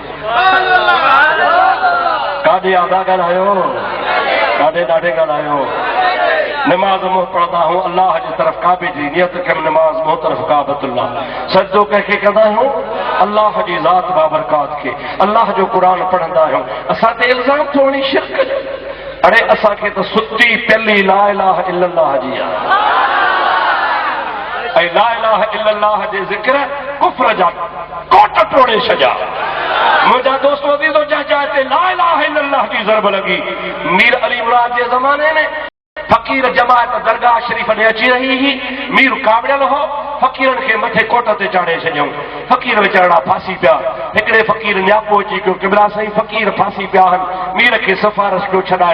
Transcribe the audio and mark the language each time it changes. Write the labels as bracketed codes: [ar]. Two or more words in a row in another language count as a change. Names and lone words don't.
[sd] काॾे आदा ॻाल्हायो, काॾे ॾाढे ॻाल्हायो। नमाज मुंहुं पढ़ंदा आहियूं अल्लाह जी तरफ़ काबे जी नियत कयूं, नमाज मुंहुं तरफ़ काबतुल्लाह। सजदो कंहिंखे कंदा आहियूं अल्लाह जी ज़ात बाबरकात खे, अल्लाह जो क़ुरान पढ़ंदा आहियूं। असां ते इल्ज़ाम थो वञे शिरक जो। अड़े असांखे त सुती पियली [ar] لا إله إلا الله [sd] जी आहे ऐं [ar] لا إله إلا الله [sd] जे ज़िक्र कुफ्र जा कोट टोड़े छॾिया। मुंहिंजा दोस्तो अज़ीज़ो जंहिं ते [ar] لا إله إلا الله [sd] जी ज़रब लॻी मीर अली मुराद जे ज़माने में फ़कीर जमायत दरगाह शरीफ़ ॾे अची रही हुई। मीर कावड़ियल हो, फ़कीरनि खे मथे कोट ते चाढ़े छॾियऊं। फ़कीर वीचारा फासी पिया। हिकिड़े फ़कीर न्यापो अची कयो किबला साईं फ़कीर फासी पिया आहिनि, मीर खे सिफ़ारिश कयो छॾाए।